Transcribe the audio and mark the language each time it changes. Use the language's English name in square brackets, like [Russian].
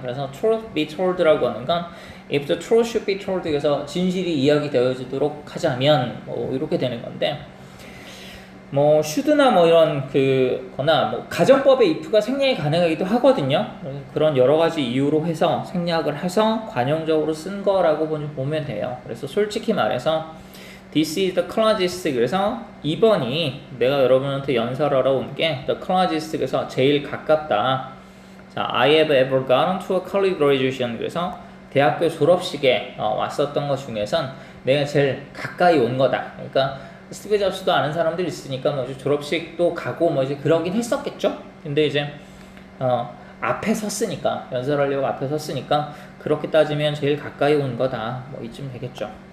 [Korean] 그래서 [English] truth be told [Korean] 라고 하는 건 [English] if the truth should be told, [Korean] 그래서 진실이 이야기되어지도록 하자면 뭐 이렇게 되는 건데, 뭐 should나 뭐 이런 그거나 뭐 가정법의 if가 생략이 가능하기도 하거든요. 그런 여러 가지 이유로 해서 생략을 해서 관용적으로 쓴 거라고 보면 돼요. 그래서 솔직히 말해서 [English] this is the closest. [Korean] 그래서 2번이 내가 여러분한테 연설하러 온 게 [English] the closest, [Korean] 그래서 제일 가깝다. [English] 자, I have ever gotten to a college graduation. [Korean] 그래서 대학교 졸업식에 왔었던 것 중에선 내가 제일 가까이 온 거다. 그러니까 스티브 잡스도 아는 사람들이 있으니까 뭐 졸업식도 가고 뭐 이제 그러긴 했었겠죠. 근데 이제 앞에 섰으니까, 연설하려고 앞에 섰으니까 그렇게 따지면 제일 가까이 온 거다. 뭐 이쯤 되겠죠.